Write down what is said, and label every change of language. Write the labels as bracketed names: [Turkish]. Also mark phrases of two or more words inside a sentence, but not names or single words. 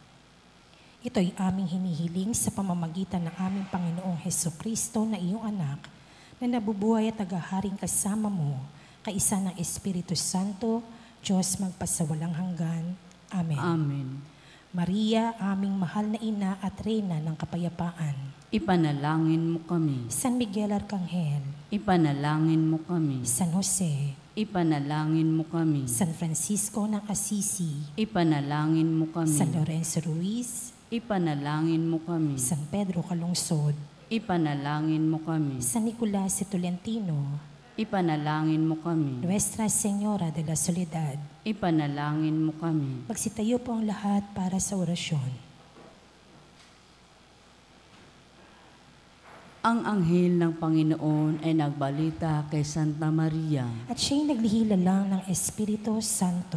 [Filipino] Ito'y aming hinihiling sa pamamagitan ng aming Panginoong Hesukristo na iyong anak, na nabubuhay at tagaharing kasama mo, kaisa ng Espiritu Santo, Diyos magpasawalang hanggan. Amen. Amen. Maria, aming mahal na ina at reyna ng kapayapaan, Ipanalangin mo kami. San Miguel Arcangel, Ipanalangin mo kami. San Jose, Ipanalangin mo kami. San Francisco ng Assisi, Ipanalangin mo kami. San Lorenzo Ruiz, Ipanalangin mo kami. San Pedro Calungsod, Ipanalangin mo kami. San Nicolas de Tolentino, Ipanalangin mo kami. Nuestra Señora de la Soledad. Ipanalangin mo kami. Magsitayo po ang lahat para sa orasyon. Ang anghel ng Panginoon ay nagbalita kay Santa Maria. At siya'y naglihila lang ng Espiritu Santo.